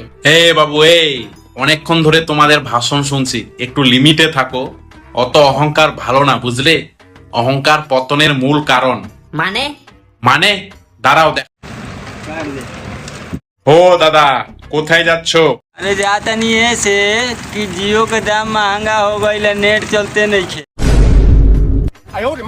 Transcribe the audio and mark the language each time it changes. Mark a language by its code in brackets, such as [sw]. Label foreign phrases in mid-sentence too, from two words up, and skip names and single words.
[bn] এ বাবু, এই অনেকক্ষণ ধরে তোমাদের ভাষণ শুনছি, একটু লিমিটে থাকো। অত অহংকার ভালো না, বুঝলে? অহংকার পতনের মূল কারণ। মানে দাঁড়াও দেখ। ও দাদা, কোথায় যাচ্ছ? [hi] अरे जाता नहीं है से कि जियो का दाम महंगा हो गई, नेट चलते नहीं खे।